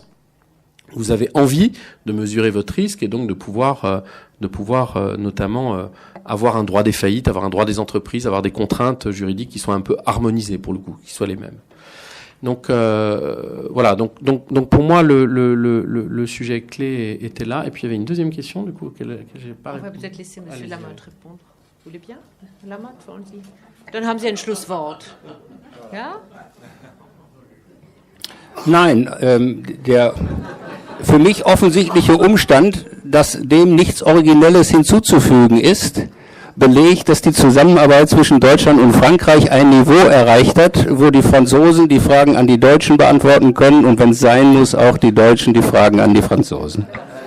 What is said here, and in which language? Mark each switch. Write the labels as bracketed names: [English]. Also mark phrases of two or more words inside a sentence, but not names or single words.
[French] Vous avez envie de mesurer votre risque et donc de pouvoir notamment avoir un droit des faillites, avoir un droit des entreprises, avoir des contraintes juridiques qui soient un peu harmonisées pour le coup, qui soient les mêmes. Donc voilà. Donc pour moi le sujet clé était là. Et puis il y avait une deuxième question du coup auquel j'ai pas répondu. On va peut-être laisser Monsieur Lamotte répondre. Vous voulez bien, Lamotte, [German] wollen Sie? Dann haben Sie ein Schlusswort. Ja? Nein, der für mich offensichtliche Umstand, dass dem nichts Originelles hinzuzufügen ist, belegt, dass die Zusammenarbeit zwischen Deutschland und Frankreich ein Niveau erreicht hat, wo die Franzosen die Fragen an die Deutschen beantworten können und wenn es sein muss, auch die Deutschen die Fragen an die Franzosen.